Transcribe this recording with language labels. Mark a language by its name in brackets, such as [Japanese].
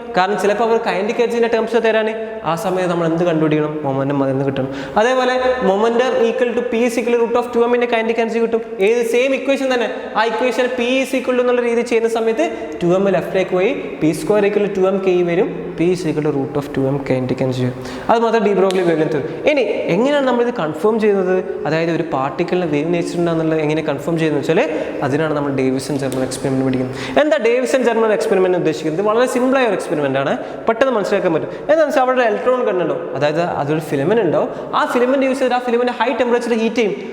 [Malayalam] കാരണം ചിലപ്പോൾ അവർ kinetic എനർജിൻ്റെ terms തരാൻ ആ സമയത്ത് നമ്മൾ എന്ത് കണ്ടുപിടിക്കണം? മൊമെന്റം അതിൽ നിന്ന് കിട്ടണം. [English] അതേപോലെ momentum equal to P is equal root of 2m kinetic energy കിട്ടും. [Malayalam] ഏത് സെയിം ഇക്വേഷൻ തന്നെ. ആ equation P is equal to എന്നുള്ള രീതി ചെയ്യുന്ന സമയത്ത് 2m ലെഫ്റ്റിലേക്ക് പോയി [English] P square equal to 2m k [Malayalam] വരും. [English] P is equal to root of 2m kinetic energy. [Malayalam] അത് മാത്രം ഡി ബ്രോഗ്ലി വേവ് ലെങ്ത്. ഇനി എങ്ങനെയാണ് നമ്മളിത് കൺഫേം ചെയ്യുന്നത്? അതായത് ഒരു പാർട്ടിക്കലിന് വേവ് നേച്ചർ ഉണ്ടെന്നുള്ളത് എങ്ങനെ കൺഫേം ചെയ്യുന്നത് വെച്ചാൽ അതിനാണ് നമ്മൾ ഡേവിസൺ ജർമ്മൽ എക്സ്പെരിമെൻറ്റ് പഠിക്കുന്നത്. എന്താ ഡേവിസൺ ജർമ്മൽ എക്സ്പെരിമെൻറ്റ് ഉദ്ദേശിക്കുന്നത്? വളരെ സിമ്പിളായ ഒരു എക്സ്പെരിമെൻ്റ് ആണ്, പെട്ടെന്ന് മനസ്സിലാക്കാൻ പറ്റും. എന്താണെന്ന് വെച്ചാൽ അവിടെ ഇലക്ട്രോൺ കണ്ടുണ്ടോ, അതായത് അതൊരു ഫിലമെൻ്റ് ഉണ്ടോ, ആ ഫിലമെൻ്റ് യൂസ് ചെയ്ത് ആ ഫിലമെൻ്റ് ഹൈ ടെമ്പറേച്ചറിൽ ഹീറ്റ് ചെയ്യും.